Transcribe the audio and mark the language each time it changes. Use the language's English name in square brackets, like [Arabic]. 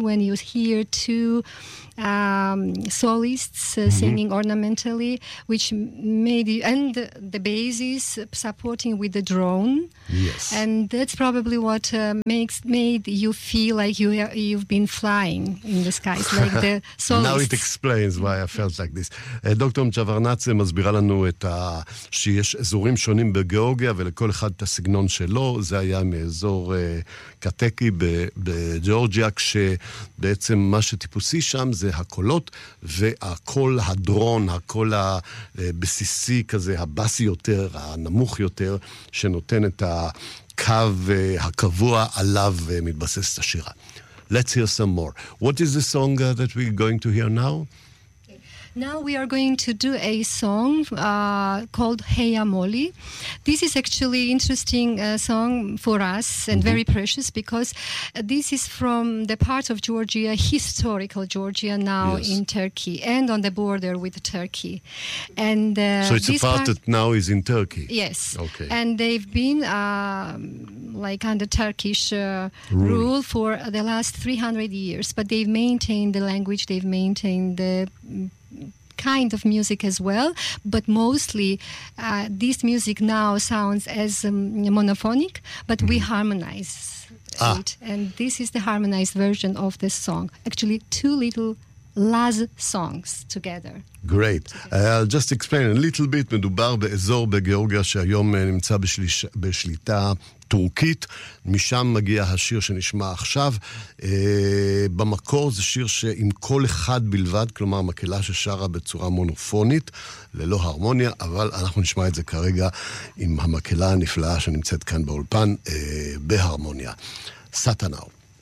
[English] When you hear two solists singing ornamentally, which made you, and the bass is supporting with the drone, and that's probably what made you feel like you've been flying in the skies, like the solists. Now it explains why I felt like this. [Hebrew] דוקטור מצ'ברנצ'ה מסבירה לנו את שיש אזורים שונים בגיאורגיה ולכל אחד את הסגנון שלו. זה היה מאזור קטקי בג'ורג'יה, כשבעצם מה שטיפוסי שם זה הקולות והקול הדרון, הקול הבסיסי כזה, הבסי יותר, הנמוך יותר, שנותן את הקו הקבוע עליו מתבסס את השירה. [English] Let's hear some more. What is the song that we're going to hear now? Now we are going to do a song called Hey Amoli. This is actually interesting song for us and very precious, because this is from the part of Georgia, historical Georgia, now in Turkey and on the border with Turkey. And so it's a part that now is in Turkey. Yes. Okay. And they've been like under Turkish rule for the last 300 years, but they've maintained the language, they've maintained the kind of music as well, but mostly this music now sounds as monophonic, but we harmonize it, and this is the harmonized version of this song, actually two little Laz songs together. Great. I'll just explain a little bit. [Hebrew] מדובר באזור בגיאורגיה שהיום נמצא בשליטה טורקית. משם מגיע השיר שנשמע עכשיו. במקור זה שיר שעם קול אחד בלבד, כלומר מקלה ששרה בצורה מונופונית, ללא הרמוניה, אבל אנחנו נשמע את זה כרגע עם המקלה הנפלאה שנמצאת כאן באולפן, בהרמוניה. סאטה נאו.